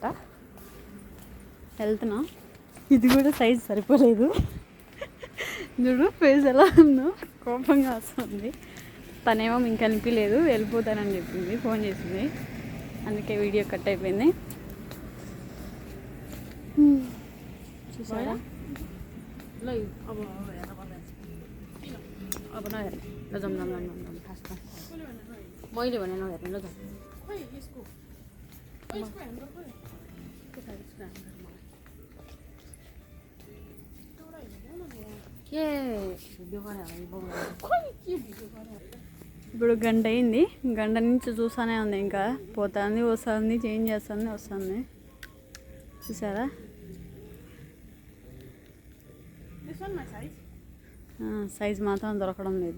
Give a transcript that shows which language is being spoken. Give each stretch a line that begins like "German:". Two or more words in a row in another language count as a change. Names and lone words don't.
Telugu: వెళ్తున్నా. ఇది కూడా సైజ్ సరిపోలేదు. చూడు ఫేస్ ఎలా ఉందో, కోపంగా వస్తుంది. తనేమో ఇంక అనిపించలేదు, వెళ్ళిపోతానని చెప్పింది, ఫోన్ చేసింది. అందుకే వీడియో కట్ అయిపోయింది. చూసారా?
Nepali: अब नहेर्ने लजाउँ फास्टमा मैले भने नहेर्ने लजाउँ के
Telugu: ఇప్పుడు గంట అయింది. గంట నుంచి చూసానే ఉంది. ఇంకా పోతుంది, వస్తుంది, చేంజ్ చేస్తుంది, వస్తుంది. చూసారా? సైజ్ మాత్రం దొరకడం లేదు.